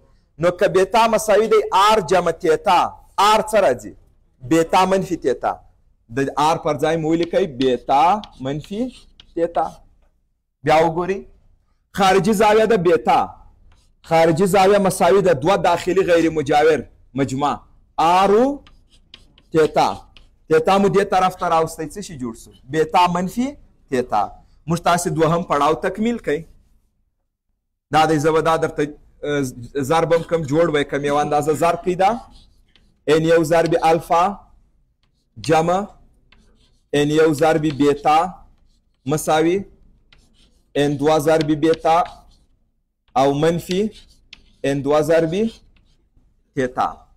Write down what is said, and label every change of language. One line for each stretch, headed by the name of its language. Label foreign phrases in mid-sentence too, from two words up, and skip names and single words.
Pashto: نو که بیتا مساوي دی آر جمع تیتا، آر څه راځي؟ بیتا منفي تیتا. د آر پر ځای مو ولیکئ بیتا منفي تیتا. بیا وګورئ خارجي زاویه ده بیتا، خارجي زاویه مساوي ده دوه داخلي غیر مجاور مجموع آرو تیتا. تیتا مو دې طرف ته راوستی، څه شي جوړ سو؟ بیتا منفي تیتا. موږ تاسې دوهم پړاو تکمیل کوئ. دا دی زه به دا درته ضرب هم کم جوړ به کم یو اندازه ضرب کوي. دا ان یو ضرب الفا جمع ان یو ضرب بیتا مساوي ان دوه ضرب بیتا او منفي ان دوه ضرب تیتا.